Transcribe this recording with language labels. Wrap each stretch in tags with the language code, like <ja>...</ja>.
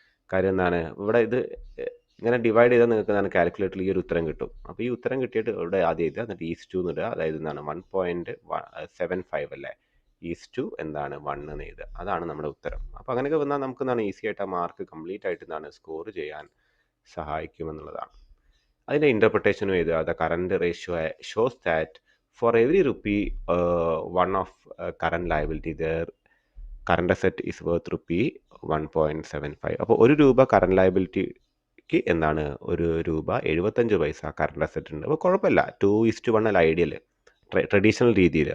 <ml>കാര്യം എന്താണ് ഇവിടെ ഇത് ഇങ്ങനെ ഡിവൈഡ് ചെയ്താൽ നിങ്ങൾക്ക് എന്താണ് കാൽക്കുലേറ്ററിൽ ഈ ഒരു ഉത്തരം കിട്ടും. അപ്പോൾ ഈ ഉത്തരം കിട്ടിയിട്ട് ഇവിടെ ആദ്യം എഴുതുക, എന്നിട്ട് ഈസ് ടു എന്നിടുക. അതായത് എന്താണ് 1.75 അല്ലേ, ഈസ് ടു എന്താണ് 1 എന്ന് എഴുതുക. അതാണ് നമ്മുടെ ഉത്തരം. അപ്പോൾ അങ്ങനെയൊക്കെ വന്നാൽ നമുക്ക് എന്താണ് ഈസി ആയിട്ട് ആ മാർക്ക് കംപ്ലീറ്റ് ആയിട്ട് എന്താണ് സ്കോർ ചെയ്യാൻ സഹായിക്കുമെന്നുള്ളതാണ്. അതിൻ്റെ ഇൻ്റർപ്രിട്ടേഷനും എഴുതുക.</ml> <en>The current ratio shows that for every rupee one of current liability, their current asset is worth rupee 1.75.</en> <ml>അപ്പോൾ ₹1 കറണ്ട് ലയബിലിറ്റിക്ക് എന്താണ് ₹1.75 കറണ്ട് അസറ്റ് ഉണ്ട്. അപ്പോൾ കുഴപ്പമില്ല, 2:1 അല്ല ഐഡിയൽ ട്രഡീഷണൽ രീതിയിൽ.</ml>